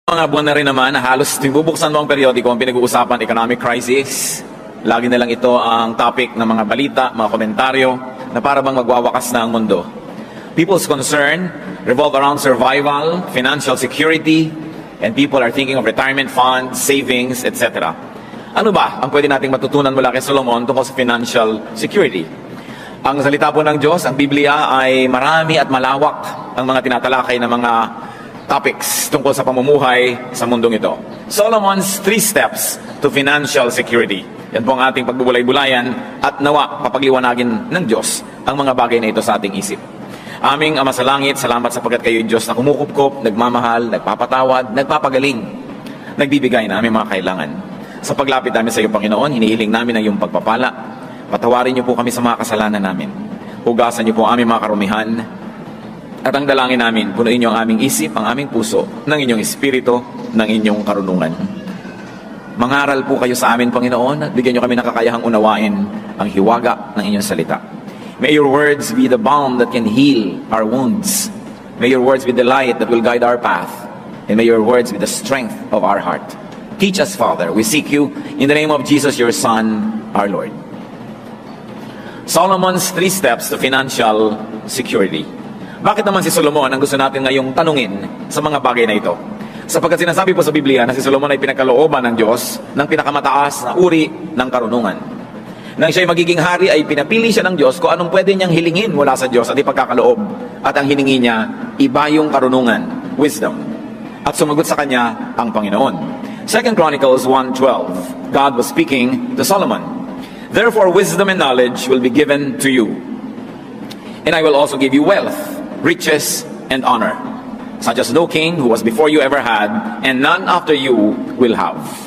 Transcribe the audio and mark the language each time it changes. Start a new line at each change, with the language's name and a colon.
Filipino: Mga buwan na rin naman na halos bubuksan mo ang periodiko, ang pinag-uusapan, economic crisis. Lagi na lang ito ang topic ng mga balita, mga komentaryo, na para bang magwawakas na ang mundo.
English: People's concern revolve around survival, financial security, and people are thinking of retirement funds, savings, etc.
Filipino: Ano ba ang pwede nating matutunan mula kay Solomon tungkol sa financial security? Ang salita po ng Diyos, ang Biblia, ay marami at malawak ang mga tinatalakay na mga topics tungkol sa pamumuhay sa mundong ito.
English: Solomon's 3 steps to financial security.
Filipino: Yan po ang ating pagbubulay-bulayan at nawa papagliwanagin ng Diyos ang mga bagay na ito sa ating isip. Aming Ama sa Langit, salamat sapagkat kayo Diyos na kumukupkop, nagmamahal, nagpapatawad, nagpapagaling, nagbibigay na aming mga kailangan. Sa paglapit namin sa iyo, Panginoon, hinihiling namin ang iyong pagpapala. Patawarin niyo po kami sa mga kasalanan namin. Hugasan niyo po ang aming mga karumihan. At ang dalangin namin, punuin niyo ang aming isip, ang aming puso, ng inyong espiritu, ng inyong karunungan. Mangaral po kayo sa amin, Panginoon, at bigyan niyo kami ng kakayahang unawain ang hiwaga ng inyong salita.
English: May your words be the balm that can heal our wounds. May your words be the light that will guide our path. And may your words be the strength of our heart. Teach us, Father. We seek you in the name of Jesus, your Son, our Lord. Solomon's 3 steps to financial security.
Filipino: Bakit naman si Solomon ang gusto natin ngayong tanungin sa mga bagay na ito? Sapagkat sinasabi po sa Biblia na si Solomon ay pinagkalooban ng Diyos ng pinakamataas na uri ng karunungan. Nang siya ay magiging hari ay pinapili siya ng Diyos kung anong pwede niyang hilingin mula sa Diyos at ipagkakaloob. At ang hiningi niya, iba yung karunungan, wisdom. At sumagot sa kanya ang Panginoon.
English: 2 Chronicles 1:12, God was speaking to Solomon. Therefore wisdom and knowledge will be given to you. And I will also give you wealth, riches, and honor, such as no king who was before you ever had, and none after you will have.